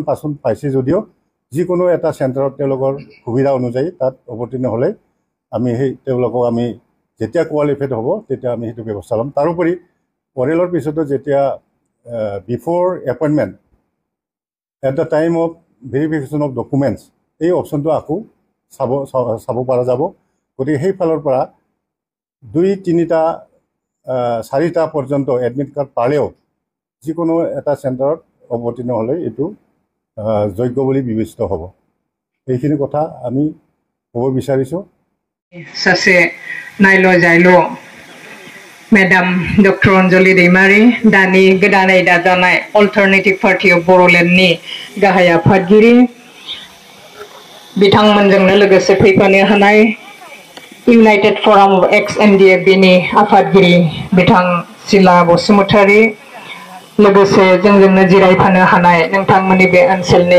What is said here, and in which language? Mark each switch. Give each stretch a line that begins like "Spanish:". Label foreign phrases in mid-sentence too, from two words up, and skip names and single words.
Assamese: 5খন পাইছে যদিও যিকোনো এটা চেণ্টাৰত তেওঁলোকৰ সুবিধা অনুযায়ী তাত অৱতীৰ্ণ হ'লে আমি তেওঁলোকক আমি যেতিয়া কোৱালিফাইড হ'ব তেতিয়া আমি সেইটো ব্যৱস্থা ল'ম তাৰোপৰি অৰেলৰ পিছতো যেতিয়া
English: before appointment at the time of verification of documents
Assamese: এই অপশ্যনটো আকৌ চাব পৰা যাব গতিকে সেইফালৰ পৰা 2-3টা 4টা পৰ্যন্ত
English: admit card
Assamese: পালেও যিকোনো এটা চেণ্টাৰত অৱতীৰ্ণ হ'লে এইটো যোগ্য বুলি বিবেচিত হ'ব এইখিনি কথা আমি ক'ব বিচাৰিছোঁ
Bodo: सासे नायलो जायलो मेडाम डक्टर अंजलि दैमारी दानि गोदानै दाजानाय अल्टारनेटिभ पार्टी अफ बर'लेण्डनि गाहाय आफादगिरि बिथांमोनजोंनो लोगोसे फैफानो हानाय इउनाइटेड फराम अफ एक्स एनडिएफबि नि आफादगिरि बिथां जिला बसुमतारी लोगोसे जोंजोंनो जिरायफानो हानाय नोंथांमोननि बे ओनसोलनि